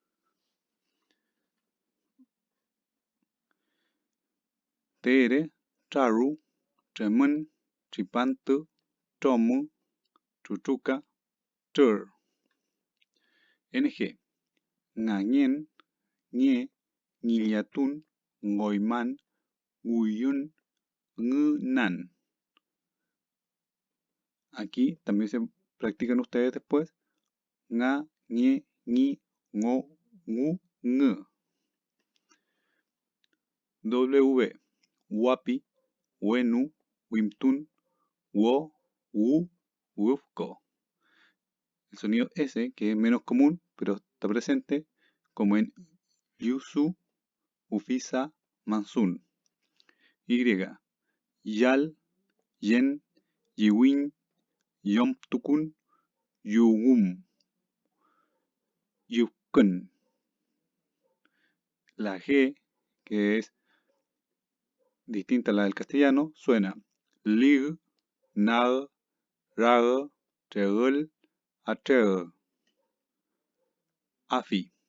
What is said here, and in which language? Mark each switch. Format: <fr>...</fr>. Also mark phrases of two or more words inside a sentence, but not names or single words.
<arn>Tere, taru, tremun, tripantu, tomu, tutuca, tur. NG. Ngañen, ñe, ñillatun, ngoiman, nguyun, ngunan.</arn> <es>Aquí también se practican ustedes después.</es> <arn>Nga, ñe, ñi, ngo, ngu, ng. W. Wapi, wenu, wimtun, wo, wu, wufko.</arn> <es>El sonido S, que es menos común, pero está presente, como en</es> <arn>Yusu, Ufisa, Mansun. Y. Yal, Yen, Yiwin, Yomtukun, Yugum, Yukun.</arn> <es>La G, que es distinta a la del castellano, suena</es> <arn>lig, nag, rag, tregl, atreg. Afi.</arn>